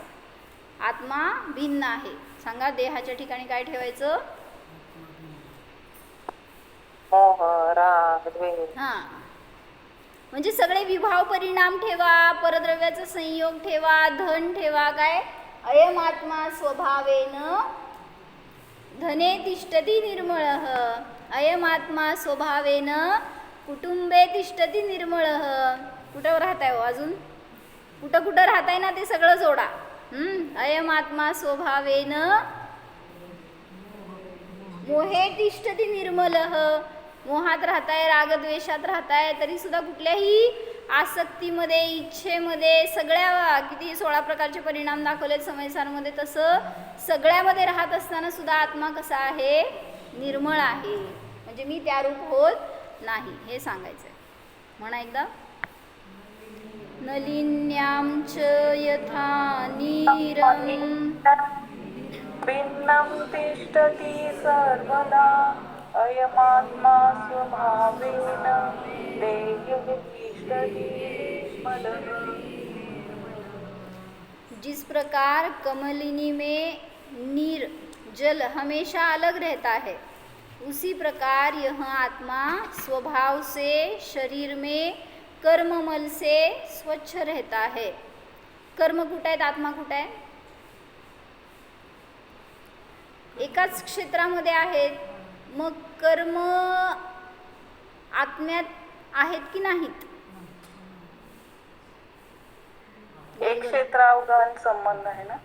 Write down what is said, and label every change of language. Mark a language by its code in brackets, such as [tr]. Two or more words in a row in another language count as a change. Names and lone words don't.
[mr] आत्मा भिन्न आहे. सांगा, देहाच्या ठिकाणी काय ठेवायचं? मोह, राग, द्वेष. हां, म्हणजे सगळे विभाव परिणाम ठेवा, परद्रव्याचा संयोग ठेवा, धन ठेवा. काय? [sa] अयम आत्मा स्वभावेन धने तिष्ठती निर्मळः. अयम आत्मा स्वभावेन कुटुंबे तिष्ठती निर्मळः. [mr] कुठं राहताय हो अजून? कुठं कुठं राहताय ना ते सगळं जोडा. [sa] अयम आत्मा स्वभावेन मोहे तिष्ठती निर्मलः. [mr] मोहात राहताय, रागद्वेषात राहताय, तरी सुद्धा कुठल्याही आसक्तीमध्ये, इच्छेमध्ये, सगळ्या किती 16 प्रकारचे परिणाम दाखवलेत समयसारमध्ये, तसं सगळ्यामध्ये राहत असताना सुद्धा आत्मा कसा आहे? निर्मळ आहे. म्हणजे मी त्या रूप होत नाही, हे सांगायचं आहे. म्हणा एकदा. [sa] नलिन्यां च यथा नीरं भिन्नं तिष्ठति सर्वदा अयमात्मा स्वभावेन देहे तिष्ठति निर्मलः. [hi] जिस प्रकार कमलिनी में नीर जल हमेशा अलग रहता है, उसी प्रकार यह आत्मा स्वभाव से शरीर में कर्ममल से स्वच्छ रहता है. [mr] कर्म कुठे आहेत, आत्मा कुठे आहे? एकाच क्षेत्रामध्ये आहेत. मग कर्म आत्म्यात आहेत की नाहीत? एक क्षेत्रावधान संबंध आहे ना.